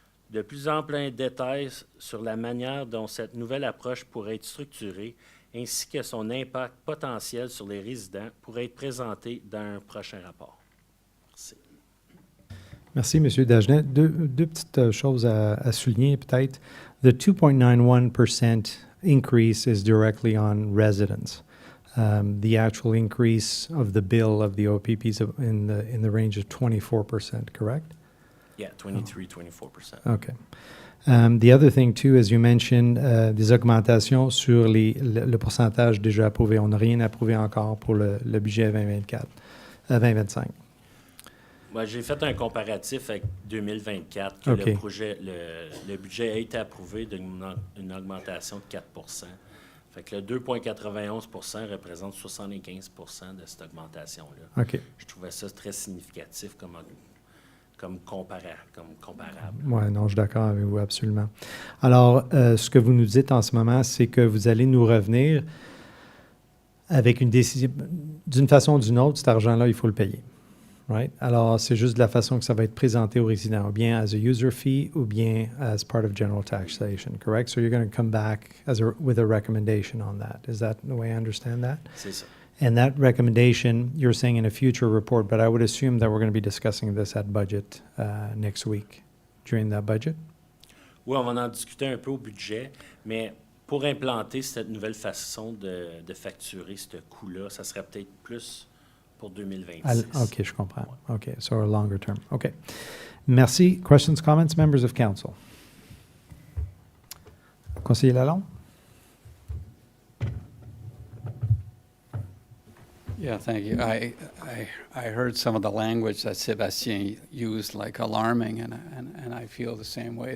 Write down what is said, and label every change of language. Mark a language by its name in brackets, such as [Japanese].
[French] De plus amples détails sur la manière dont cette nouvelle approche pourrait être structurée, ainsi que son impact potentiel sur les résidents pourrait être présenté dans un prochain rapport. Merci. Merci, M. Dagenet. Deux petites choses à souligner, peut-être. [English] The 2.91% increase is directly on residents. The actual increase of the bill of the OPPs in the range of 24%, correct? Yeah, 23-24%. Okay. The other thing, too, as you mentioned, [French] des augmentations sur le pourcentage déjà approuvé. On n'a rien approuvé encore pour le budget 2025. Moi, j'ai fait un comparatif avec 2024, que OK. le budget a été approuvé d'une augmentation de 4 Fait que le 2,91 représente 75 de cette augmentation-là. OK. Je trouvais ça très significatif comme comparable. Oui, non, je suis d'accord avec vous, absolument. Alors, ce que vous nous dites en ce moment, c'est que vous allez nous revenir avec une décision. D'une façon ou d'une autre, cet argent-là, il faut le payer. [English] Right? [French] Alors, c'est juste de la façon que ça va être présenté aux résidents, ou bien [English] as a user fee, [French] ou bien [English] as part of general taxation, correct? So you're going to come back with a recommendation on that. Is that the way I understand that? [French] C'est ça. [English] And that recommendation, you're saying in a future report, but I would assume that we're going to be discussing this at budget next week, during that budget? [French] Oui, on va en discuter un peu au budget, mais pour implanter cette nouvelle façon de facturer ce coût-là, ça serait peut-être plus pour 2026. [English] OK, [French] je comprends. [English] OK, so a longer term. OK. [French] Merci. [English] Questions, comments, members of council? [French] Conseiller Lalonde? [English] Yeah, thank you. I heard some of the language that Sébastien used, like alarming, and I feel the same way.